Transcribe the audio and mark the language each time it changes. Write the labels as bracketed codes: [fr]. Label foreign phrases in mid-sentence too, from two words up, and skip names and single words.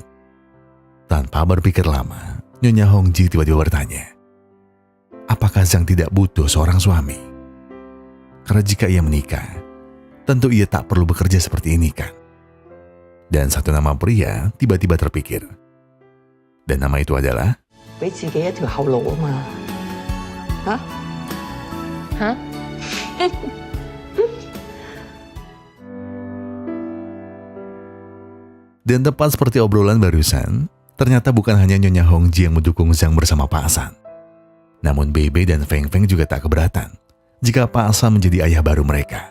[id] Tanpa berpikir lama, Nyonya Hongji tiba-tiba bertanya, apakah Zhang tidak butuh seorang suami? Karena jika ia menikah, tentu ia tak perlu bekerja seperti ini kan? Dan satu nama pria tiba-tiba terpikir. Dan nama itu adalah [yue] 俾自己一條後路啊嘛，嚇嚇。 [id] Dan tepat seperti obrolan barusan, ternyata bukan hanya Nyonya Hongji yang mendukung Zhang bersama Pak San. Namun Bebe dan Feng Feng juga tak keberatan jika Pak San menjadi ayah baru mereka.